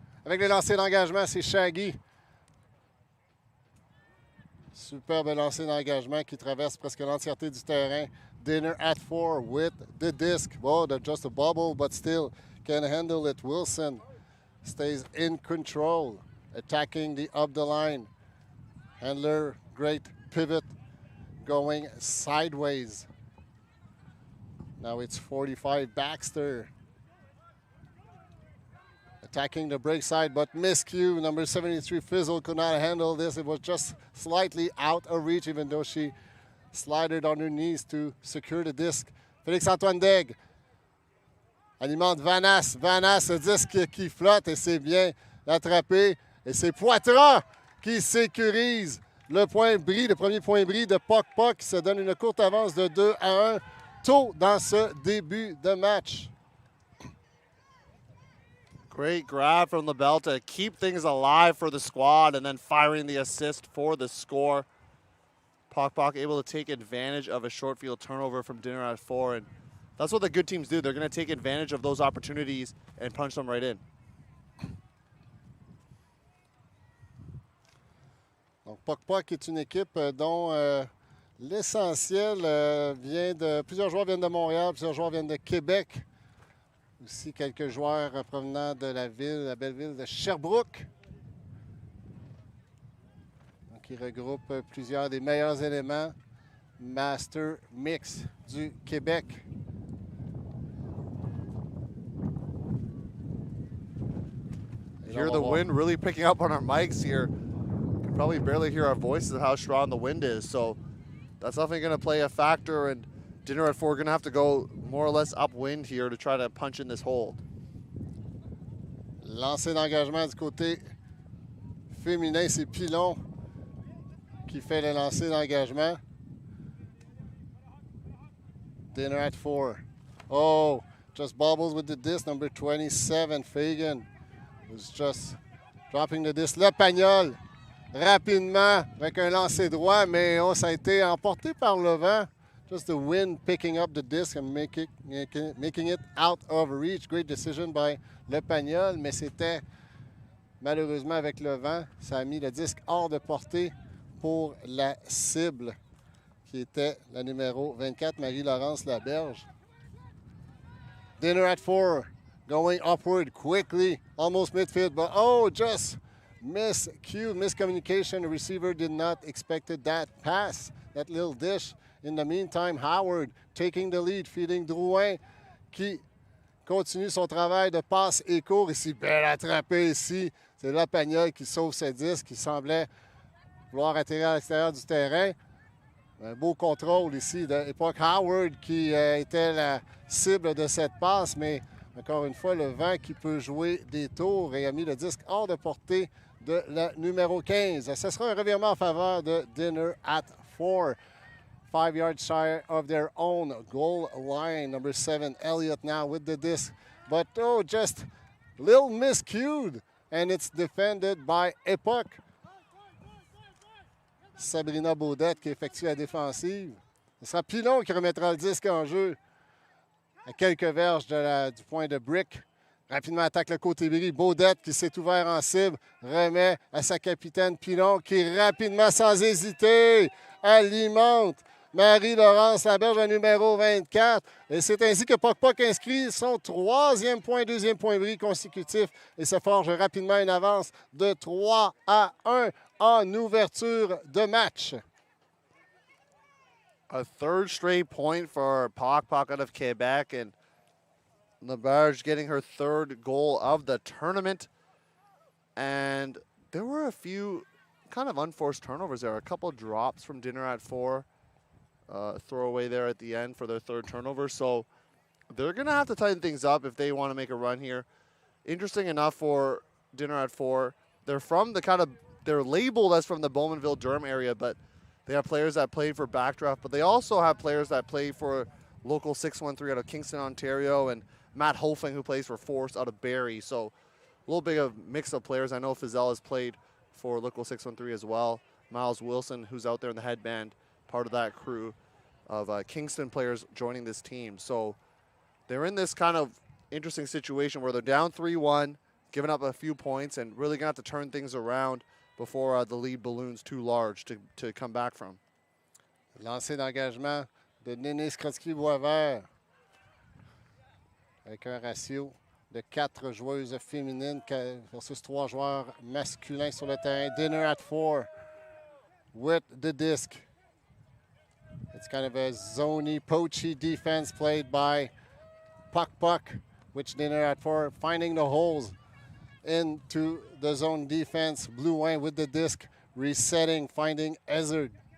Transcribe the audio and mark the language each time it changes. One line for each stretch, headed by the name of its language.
French: Avec les lancers d'engagement, c'est Shaggy. Superbe lancer d'engagement qui traverse presque l'entièreté du terrain.
English: Dinner at 4 with the disc. Whoa, that's just a bubble, but still can handle it. Wilson stays in control, attacking the up the line. Handler, great pivot, going sideways. Now it's 45 Baxter. Attacking the break side, but miscue. Number 73 Fizzle could not handle this. It was just slightly out of reach, even though she slided on her knees to secure the disc.
French: Félix-Antoine Daigle alimente Vanasse. Vanasse, le disque qui flotte et c'est bien attrapé. Et c'est Poitras qui sécurise le point bris, le premier point bris de Puck Puck qui se donne une courte avance de 2-1 tôt dans ce début de match.
English: Great grab from the belt to keep things alive for the squad and then firing the assist for the score. Puck able to take advantage of a short field turnover from Dinner at 4. And that's what the good teams do. They're going to take advantage of those opportunities and punch them right in.
French: Donc, Puck est une équipe dont l'essentiel vient de... Plusieurs joueurs viennent de Montréal, plusieurs joueurs viennent de Québec. Aussi quelques joueurs provenant de la belle ville de Sherbrooke. Donc, il regroupe plusieurs des meilleurs éléments Master Mix du Québec.
English: Hear the wind really picking up on our mics here. You can probably barely hear our voices of how strong the wind is. So that's definitely going to play a factor. And Dinner at 4 going to have to go more or less upwind here to try to punch in this hold.
French: Lancé d'engagement du côté féminin, c'est Pilon qui fait le lancer d'engagement.
English: Dinner at 4. Oh, just bobbles with the disc. Number 27, Fagan, was just dropping the disc.
French: Le Pagnol, rapidement, avec un lancer droit, mais ça a été emporté par le vent.
English: Just the wind picking up the disc and making it out of reach. Great decision by
French: Le Pagnol, mais c'était malheureusement avec le vent, ça a mis le disque hors de portée pour la cible, qui était la numéro 24, Marie-Laurence Laberge.
English: Dinner at 4, going upward quickly, almost midfield, but just miscommunication. The receiver did not expect that pass, that little dish. In the meantime, Howard taking the lead, feeding Drouin,
French: qui continue son travail de passe et court. Ici, belle attrapée ici. C'est La Pagnol qui sauve ce disque, qui semblait vouloir atterrir à l'extérieur du terrain. Un beau contrôle ici de Époque Howard qui était la cible de cette passe, mais encore une fois, le vent qui peut jouer des tours et a mis le disque hors de portée de la numéro 15. Ce sera un revirement en faveur de Dinner at 4.
English: 5 yards shy of their own goal line. Number 7, Elliott now with the disc. But just little miscued. And it's defended by Epoch.
French: Sabrina Baudette qui effectue la défensive. Ce sera Pilon qui remettra le disque en jeu à quelques verges du point de Brick. Rapidement attaque le côté bris. Baudette qui s'est ouvert en cible. Remet à sa capitaine Pilon qui rapidement, sans hésiter, alimente Marie-Laurence Laberge, numéro 24. Et c'est ainsi que Puck inscrit son deuxième point bris consécutif et se forge rapidement une avance de 3-1 en ouverture de match.
English: A third straight point for Puck out of Quebec, and Laberge getting her third goal of the tournament. And there were a few kind of unforced turnovers there. A couple drops from Dinner at 4. Throwaway there at the end for their third turnover. So they're going to have to tighten things up if they want to make a run here. Interesting enough for Dinner at 4. They're from they're labeled as from the Bowmanville, Durham area, but they have players that played for Backdraft, but they also have players that play for local 613 out of Kingston, Ontario, and Matt Hofing, who plays for Force out of Barrie. So a little bit of mix of players. I know Fizel has played for local 613 as well. Miles Wilson, who's out there in the headband, part of that crew of Kingston players joining this team. So they're in this kind of interesting situation where they're down 3-1, giving up a few points and really going to have to turn things around before the lead balloons too large to come back from.
French: Lancé d'engagement de Néné Skrotsky-Boisvert avec un ratio de 4 joueuses féminines versus 3 joueurs masculins sur le terrain.
English: Dinner at 4 with the disc. It's kind of a zony, poachy defense played by Puck, which Dinner at 4 finding the holes into the zone defense. Blue Wayne with the disc, resetting, finding Ezard.